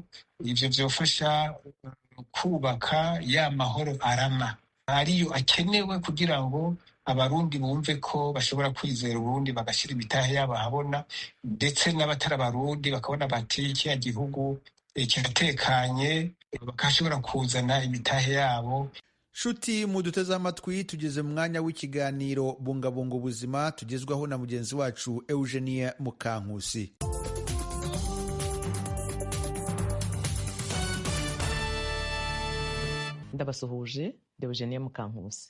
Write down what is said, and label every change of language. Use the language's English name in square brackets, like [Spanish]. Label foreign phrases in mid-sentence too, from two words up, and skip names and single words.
[Rundi] Ivyo vyofasha kubaka ya mahoro arama ariyo akenewe kugira ngo abarundi bumve ko bashobora kwizera Uburundi bagashyira imitahe yabo ahabona, ndetse n'abatari abarundi bakabona bati kiriya gihugu kiratekanye, bakashobora kuzana imitahe yabo. Shuti muduteze amatwi, tugeze mu mwanya w'ikiganiro bungabunga ubuzima tugezwaho na mugenzi wacu Eugenie Mukankusi. Ndabasuhuje, Eugenie Mukankusi.